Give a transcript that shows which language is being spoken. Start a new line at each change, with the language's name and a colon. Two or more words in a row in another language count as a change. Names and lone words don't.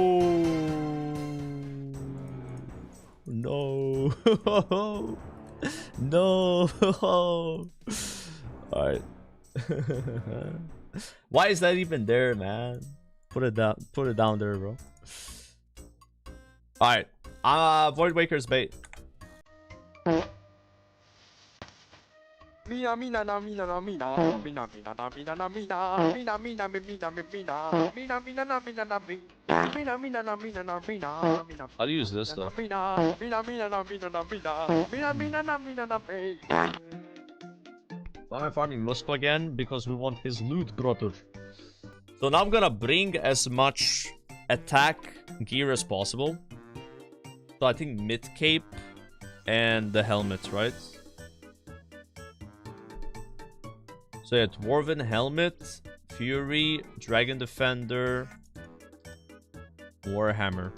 English: No! No! Alright. Why is that even there, man? Put it down there, bro. Alright. Void Waker's bait. Mina mina na mina na mina mina mina na mina na mina mina mina mina mina mina mina na mina na mina mina na mina na mina mina. How do you use this stuff? Mina mina mina na mina na mina mina mina na mina na mina. Why am I farming Muspah again? Because we want his loot, brother. So now I'm gonna bring as much attack gear as possible. So I think mid-cape and the helmet, right? So yeah, Dwarven Helmet, Fury, Dragon Defender, Warhammer.